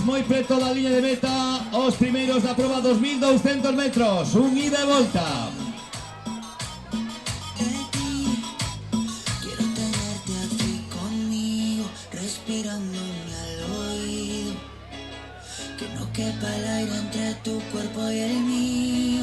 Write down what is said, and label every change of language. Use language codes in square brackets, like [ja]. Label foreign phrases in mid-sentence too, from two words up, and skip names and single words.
[gl] moi preto da liña de meta, os primeiros da proba 2200 metros, un ida e volta. [es] Quiero tenerte aquí conmigo, respirándome al oído, que no quepa el aire entre tu cuerpo y el mío.